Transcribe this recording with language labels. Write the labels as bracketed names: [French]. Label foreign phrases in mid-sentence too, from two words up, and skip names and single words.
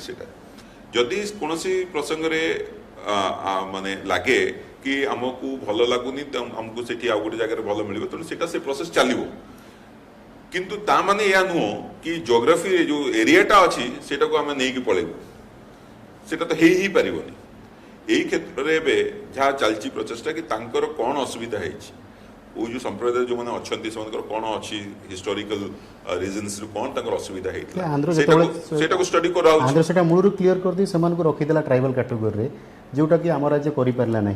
[Odia] ସେଇଟା ଯଦି କୌଣସି ପ୍ରସଙ୍ଗରେ ମାନେ ଲାଗେ କି ଆମକୁ ଭଲ ଲାଗୁନି, ଆମକୁ ସେଠି ଆଉ ଗୋଟେ ଜାଗାରେ ଭଲ ମିଳିବ, ତେଣୁ ସେଇଟା ସେ ପ୍ରୋସେସ୍ ଚାଲିବ। କିନ୍ତୁ ତା ମାନେ ଏହା ନୁହଁ କି ଜୋଗ୍ରାଫିରେ ଯେଉଁ ଏରିଆଟା ଅଛି ସେଇଟାକୁ ଆମେ ନେଇକି ପଳେଇବୁ, [Bangla] সেটা তো [Odia] ହେଇ ପାରିବନି। [Bangla] এই ক্ষেত্রে [Odia] ଏବେ ଯାହା ଚାଲିଛି ପ୍ରଚେଷ୍ଟା କି ତାଙ୍କର କ'ଣ ଅସୁବିଧା ହେଇଛି, ଓ ଯେଉଁ ସମ୍ପ୍ରଦାୟ ଯେଉଁମାନେ ଅଛନ୍ତି ସେମାନଙ୍କର କ'ଣ ଅଛି [English] historical reasons [Odia] କ'ଣ ତାଙ୍କର ଅସୁବିଧା ହେଇଥିଲା, ସେଇଟାକୁ ଷ୍ଟଡି କରାହେଉଛି। ଆନ୍ଧ୍ର ସେଟା ମୂଳରୁ କ୍ଲିୟର କରିଦେଇ ସେମାନଙ୍କୁ ରଖିଦେଲା [English] tribal category, [Odia] ଯେଉଁଟାକି ଆମ ରାଜ୍ୟ କରିପାରିଲା ନାହିଁ।